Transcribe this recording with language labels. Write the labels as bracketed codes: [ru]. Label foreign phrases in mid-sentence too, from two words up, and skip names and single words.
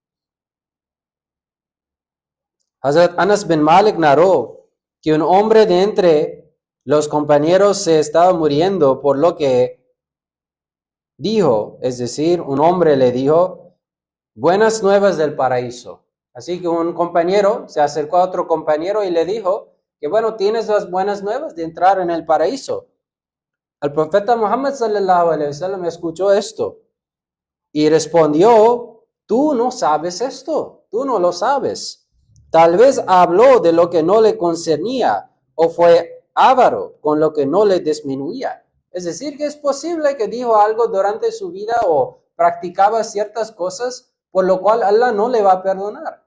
[es] Hazrat Anas bin Malik narró que un hombre de entre los compañeros se estaba muriendo, por lo que dijo, es decir, un hombre le dijo, buenas nuevas del paraíso. Así que un compañero se acercó a otro compañero y le dijo que bueno, tienes las buenas nuevas de entrar en el paraíso. El profeta Muhammad [ar] صلى الله عليه وسلم [es] escuchó esto y respondió, tú no sabes esto, tú no lo sabes. Tal vez habló de lo que no le concernía o fue avaro con lo que no le disminuía. Es decir, que es posible que dijo algo durante su vida o practicaba ciertas cosas por lo cual Allah no le va a perdonar.